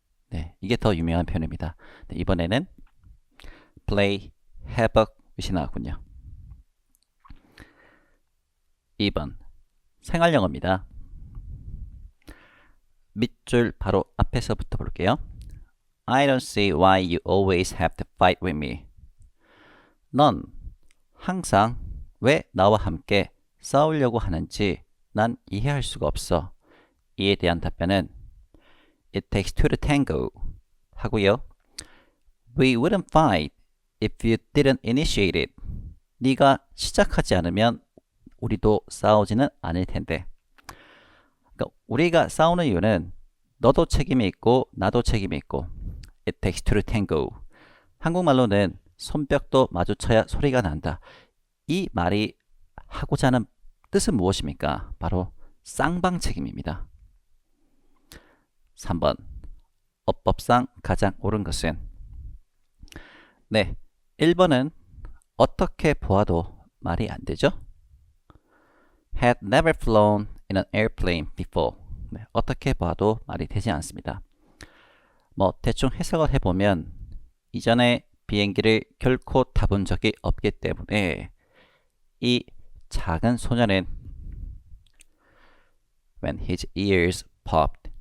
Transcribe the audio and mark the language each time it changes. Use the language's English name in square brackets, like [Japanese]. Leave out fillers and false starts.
[Korean] 네, 이게 더 유명한 표현입니다. 네, 이번에는 [English] play havoc with [Korean] 이 나왔군요. 2번 생활영어입니다. 밑줄 바로 앞에서부터 볼게요. [English] I don't see why you always have to fight with me. [Korean] 넌 항상 왜 나와 함께 싸우려고 하는지 난 이해할 수가 없어. 이에 대한 답변은 [English] It takes two to tango [Korean] 하고요. [English] We wouldn't fight if you didn't initiate it. [Korean] 네가 시작하지 않으면 우리도 싸우지는 않을 텐데. 그러니까 우리가 싸우는 이유는 너도 책임이 있고 나도 책임이 있고 [English] It takes two to tango. [Korean] 한국말로는 손뼉도 마주쳐야 소리가 난다. 이 말이 하고자 하는 뜻은 무엇입니까? 바로 쌍방 책임입니다. 3번 어법상 가장 옳은 것은 네, 1번은 어떻게 보아도 말이 안 되죠. [English] Had never flown in an airplane before. [Korean] 네, 어떻게 봐도 말이 되지 않습니다. 뭐 대충 해석을 해보면 이전에 비행기를 결코 타본 적이 없기 때문에 이 작은 소녀는 [English] When his ears popped.